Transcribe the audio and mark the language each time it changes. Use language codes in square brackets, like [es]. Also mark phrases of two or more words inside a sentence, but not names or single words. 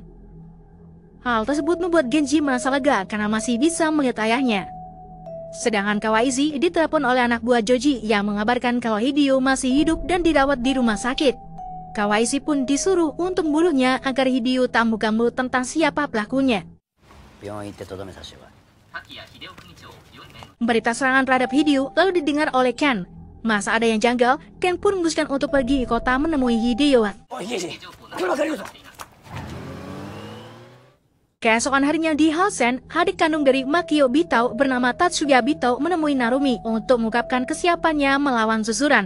[id] Hal tersebut membuat Genji merasa lega karena masih bisa melihat ayahnya. Sedangkan Kawaishi ditelepon oleh anak buah Joji yang mengabarkan kalau Hideo masih hidup dan dirawat di rumah sakit. Kawaishi pun disuruh untuk membunuhnya agar Hideo tak muka-mulut tentang siapa pelakunya. [ja] 病院行ってとどめさせてこい。 [id] Berita serangan terhadap Hideo lalu didengar oleh Ken. Masa ada yang janggal, Ken pun memutuskan untuk pergi ke kota menemui Hideo. Keesokan harinya di Hosen, adik kandung dari Makio Bitao bernama Tatsuya Bitao menemui Narumi untuk mengungkapkan kesiapannya melawan susuran.